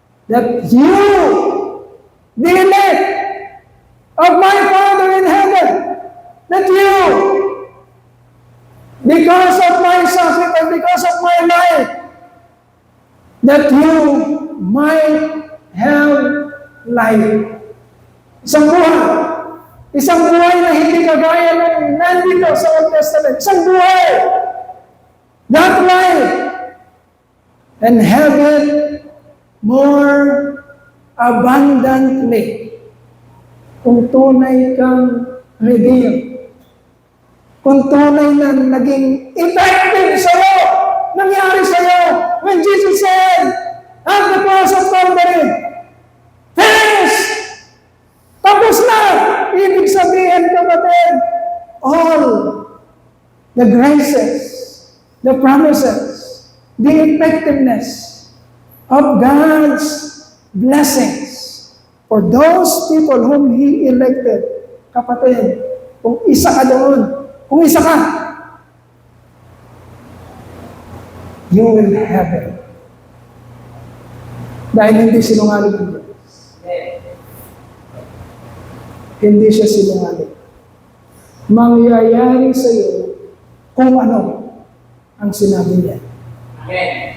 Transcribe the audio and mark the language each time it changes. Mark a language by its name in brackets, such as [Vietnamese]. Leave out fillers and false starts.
[English] That you, the elect of my Father in heaven, that you, because of my sacrifice, because of my life, that you might have life. [Filipino] Isang buhay. Isang buhay na hindi kagaya ng nandito sa Old Testament. Isang buhay. [English] That life. And have it more abundantly. [Filipino] Kung tunay kang redeemed. Kung tunay na naging effective sa'yo, nangyari sa'yo, [English] when Jesus said, at the cross of Calvary, finished! [Filipino] Tapos na! Ibig sabihin, kapatid, [English] all the graces, the promises, the effectiveness of God's blessings for those people whom He elected. [Filipino] Kapatid, kung isa ka doon, kung isa ka, [English] you will have it. [Filipino] Dahil hindi sinungaling ang Diyos. Hindi siya sinungaling. Mangyayari sa iyo kung ano ang sinabi niya. Amen.